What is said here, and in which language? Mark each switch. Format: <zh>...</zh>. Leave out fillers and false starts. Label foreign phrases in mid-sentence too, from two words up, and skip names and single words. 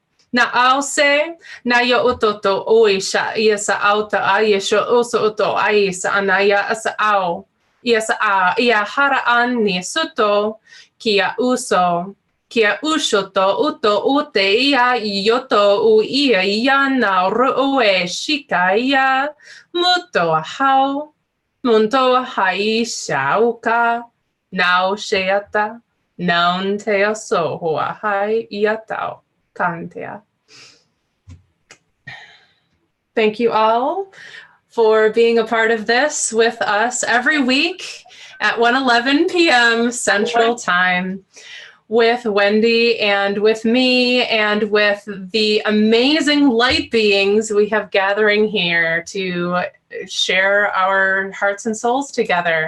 <en>Na ause, na yo utoto ui sha ia sa auta aia sho uso uto ai sa anaya asa au. Ia sa a, ia haraan ni suto, kia uso. Kia ushoto uto ute ia yoto u ia ia na roe shika ia muto hau munto hai shauka nau sheata naun te so hoa hai iatao kantea. Thank you all for being a part of this with us every week at 1:11 p.m. Central Time. With Wendy and with me and with the amazing light beings we have gathering here to share our hearts and souls together.</en>